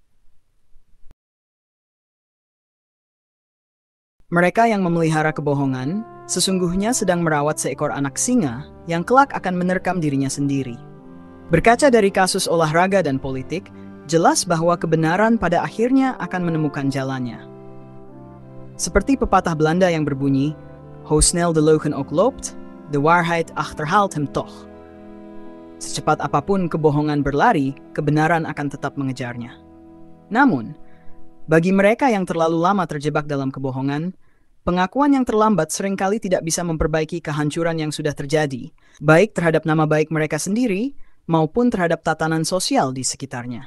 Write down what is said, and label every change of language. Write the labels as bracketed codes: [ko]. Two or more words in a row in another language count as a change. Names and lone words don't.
[id] Mereka yang memelihara kebohongan sesungguhnya sedang merawat seekor anak singa yang kelak akan menerkam dirinya sendiri. Berkaca dari kasus olahraga dan politik, jelas bahwa kebenaran pada akhirnya akan menemukan jalannya. Seperti pepatah Belanda yang berbunyi, [nl] "Hoe snel de leugen ook loopt, de waarheid achterhaalt hem toch." [id] Secepat apapun kebohongan berlari, kebenaran akan tetap mengejarnya. Namun, bagi mereka yang terlalu lama terjebak dalam kebohongan, pengakuan yang terlambat seringkali tidak bisa memperbaiki kehancuran yang sudah terjadi, baik terhadap nama baik mereka sendiri maupun terhadap tatanan sosial di sekitarnya.